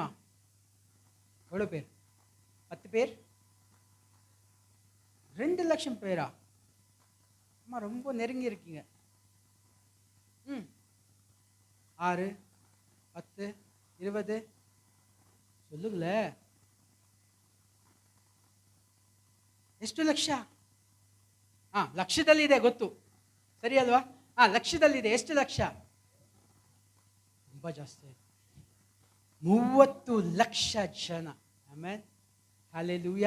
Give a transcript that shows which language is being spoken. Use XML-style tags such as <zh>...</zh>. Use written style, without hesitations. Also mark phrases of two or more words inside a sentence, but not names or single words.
<ta>எவ்வளவு பேர்? 10 பேர்? 2 லட்சம் பேரா? அம்மா ரொம்ப நெருங்கி இருக்கீங்க. 6 10 20 சொல்லுங்களே.</ta> <kn>ಎಷ್ಟು ಲಕ್ಷ? ಲಕ್ಷದಲ್ಲಿದೆ, ಗೊತ್ತು, ಸರಿ ಅಲ್ವಾ? ಲಕ್ಷದಲ್ಲಿದೆ. ಎಷ್ಟು ಲಕ್ಷ? ತುಂಬಾ ಜಾಸ್ತಿ. 30 ಲಕ್ಷ ಜನ. ಆಮೇಲೆ ಹಲ್ಲೆಲೂಯಾ.</kn>